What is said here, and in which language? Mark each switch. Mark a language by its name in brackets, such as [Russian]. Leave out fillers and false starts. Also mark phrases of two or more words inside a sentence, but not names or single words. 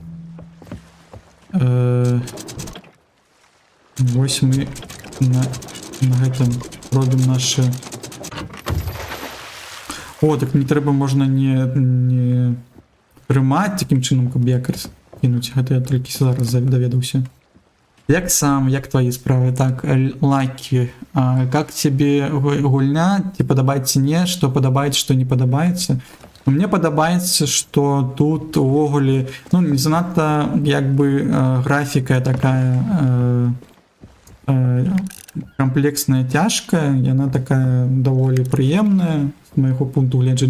[Belarusian] Вось мы на гэтым робім нашы... О, так не трэба, можна не трымаць такім чынам, каб якорь кінуць. Гэта я толькі зараз даведаўся. Як сам, як твои справы? [Russian] Так, Лаки, как тебе гульня? [Belarusian] Тебе падабаецца не? Што падабаецца, што не падабаецца? Мне падабаецца, што тут увогуле, ну, не занадта, як бы, графіка такая комплексная, цяжкая, яна такая даволі прыемная, з майго пункту гледжання.